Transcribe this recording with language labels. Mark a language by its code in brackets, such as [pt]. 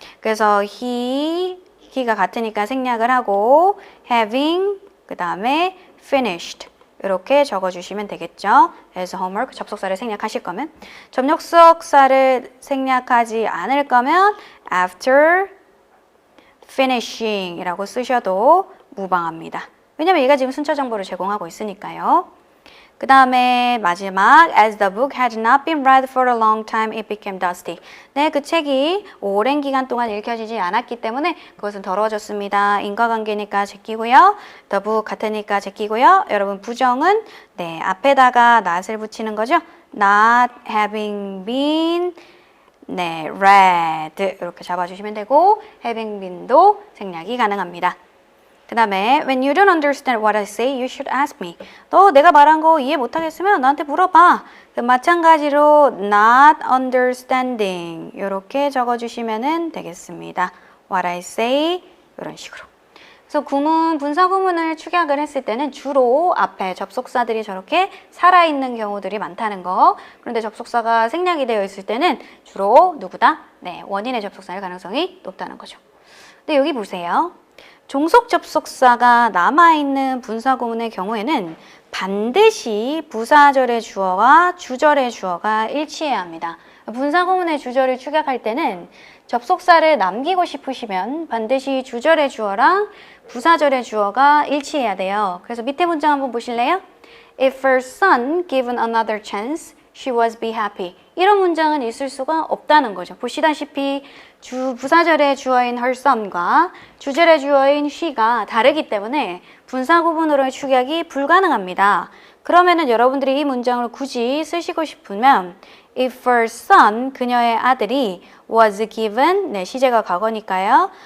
[ko] 그래서 he가 같으니까 생략을 하고 having 그 다음에 finished 이렇게 적어주시면 되겠죠. 그래서 homework, 접속사를 생략하실 거면 접속사를 생략하지 않을 거면 [en] after finishing [ko] 이라고 쓰셔도 무방합니다. 왜냐면 얘가 지금 순차 정보를 제공하고 있으니까요. 그 다음에 마지막 [en] As the book had not been read for a long time, it became dusty. [ko] 네, 그 책이 오랜 기간 동안 읽혀지지 않았기 때문에 그것은 더러워졌습니다. 인과관계니까 제끼고요. The book 같으니까 제끼고요. 여러분 부정은 네 앞에다가 not을 붙이는 거죠. [en] Not having been [ko] 네 read 이렇게 잡아주시면 되고 having been도 생략이 가능합니다. 그 다음에 [en] when you don't understand what I say, you should ask me. [ko] 너 내가 말한 거 이해 못하겠으면 나한테 물어봐. 마찬가지로 [en] not understanding [ko] 이렇게 적어주시면 되겠습니다. [en] What I say [ko] 이런 식으로. 그래서 구문, 분사 구문을 축약을 했을 때는 주로 앞에 접속사들이 저렇게 살아있는 경우들이 많다는 거. 그런데 접속사가 생략이 되어 있을 때는 주로 누구다? 네, 원인의 접속사일 가능성이 높다는 거죠. 근데 여기 보세요. 종속 접속사가 남아있는 분사 구문의 경우에는 반드시 부사절의 주어와 주절의 주어가 일치해야 합니다. 분사 구문의 주절을 축약할 때는 접속사를 남기고 싶으시면 반드시 주절의 주어랑 부사절의 주어가 일치해야 돼요. 그래서 밑에 문장 한번 보실래요? [en] If her son given another chance, she was be happy. [ko] 이런 문장은 있을 수가 없다는 거죠. 보시다시피 부사절의 주어인 her son과 주절의 주어인 she가 다르기 때문에 분사 구문으로의 축약이 불가능합니다. 그러면은 여러분들이 이 문장을 굳이 쓰시고 싶으면 [en] If her son, [ko] 그녀의 아들이 [en] was given, [ko] 네, 시제가 과거니까요.